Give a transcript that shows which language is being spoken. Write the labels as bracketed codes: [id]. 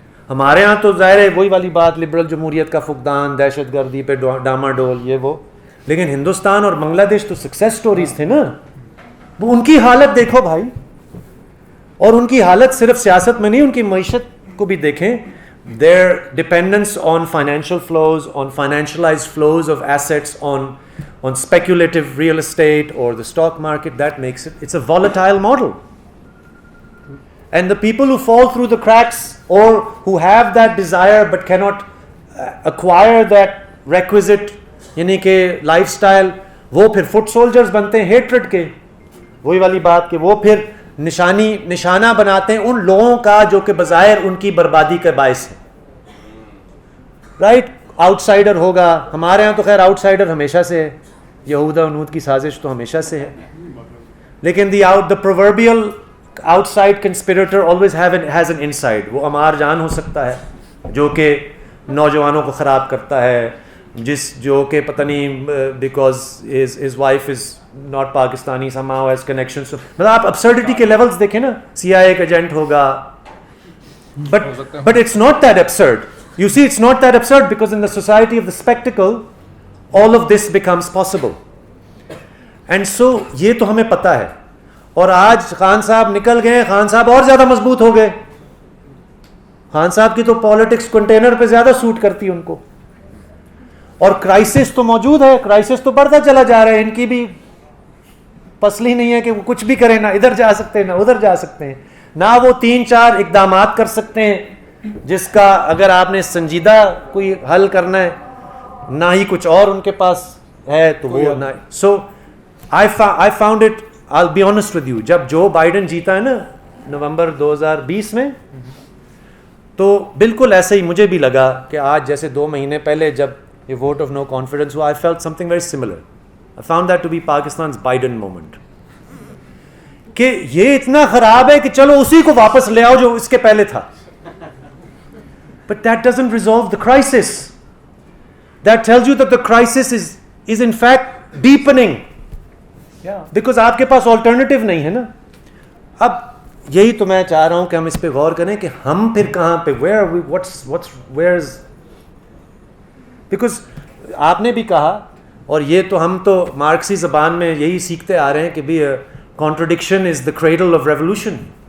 [ur] ہمارے ہاں تو ظاہر ہے وہی والی بات, لبرل جمہوریت کا فقدان, دہشت گردی پہ ڈاما ڈول, یہ وہ. لیکن ہندوستان اور بنگلہ دیش تو سکسیس سٹوریز تھے نا. وہ ان کی حالت دیکھو بھائی, اور ان کی حالت صرف سیاست میں نہیں, ان کی معیشت کو بھی دیکھیں. [en] their dependence on financial flows, on financialized flows of assets, on speculative real estate or the stock market, that makes it's a volatile model. And the people who fall through the cracks or who have that desire but cannot acquire that requisite [ur] یعنی کہ life style, وہ پھر fit soldiers بنتے ہیں hatred کے. وہی والی بات کہ وہ پھر نشانہ بناتے ہیں ان لوگوں کا جو کہ بظاہر ان کی بربادی کا باعث ہے. رائٹ, آؤٹ سائڈر ہوگا. ہمارے ہاں تو خیر آؤٹ سائڈر ہمیشہ سے ہے, یہود و نود کی سازش تو ہمیشہ سے ہے. [en] لیکن the proverbial outside conspirator always has an inside. [ur] وہ عمار جان ہو سکتا ہے جو کہ نوجوانوں کو خراب کرتا ہے, جو کہ پتہ نہیں because [en] his wife is not Pakistani somehow has connections. [ur] مطلب آپ absurdity کے levels دیکھیں نا, CIA کا ایجنٹ ہوگا. [en] But it's not that absurd. You see, it's not that absurd because in the society of the spectacle, all of this becomes possible. And so [ur] یہ تو ہمیں پتہ ہے. اور آج خان صاحب نکل گئے, خان صاحب اور زیادہ مضبوط ہو گئے. خان صاحب کی تو پالیٹکس کنٹینر پہ زیادہ سوٹ کرتی ان کو. اور کرائسس تو موجود ہے, کرائسس تو بڑھتا چلا جا رہا ہے. ان کی بھی پسلی نہیں ہے کہ وہ کچھ بھی کریں, نہ ادھر جا سکتے ہیں نہ ادھر جا سکتے ہیں, نہ وہ 3-4 اقدامات کر سکتے ہیں جس کا اگر آپ نے سنجیدہ کوئی حل کرنا ہے, نہ ہی کچھ اور ان کے پاس ہے تو وہ نہ. سو [en] I found it, I'll be honest with you, [ur] جب جو بائیڈن جیتا ہے نا نومبر 2020 میں, تو بالکل ایسے ہی مجھے بھی لگا کہ آج جیسے 2 مہینے پہلے جب یہ ووٹ آف نو کانفیڈنس ہوا, [en] I felt something very similar. I found that to be Pakistan's Biden moment. [ur] کہ یہ اتنا خراب ہے کہ چلو اسی کو واپس لے آؤ جو اس کے پہلے تھا. [en] But that doesn't resolve the crisis. That tells you that the crisis is in fact deepening. [ur] Because آپ کے پاس alternative نہیں ہے نا. اب یہی تو میں چاہ رہا ہوں کہ ہم اس پہ غور کریں کہ ہم پھر کہاں پہ, [en] where's because [ur] آپ نے بھی کہا, اور یہ تو ہم تو مارکسی زبان میں یہی سیکھتے آ رہے ہیں کہ بھی [en] contradiction is the cradle of revolution.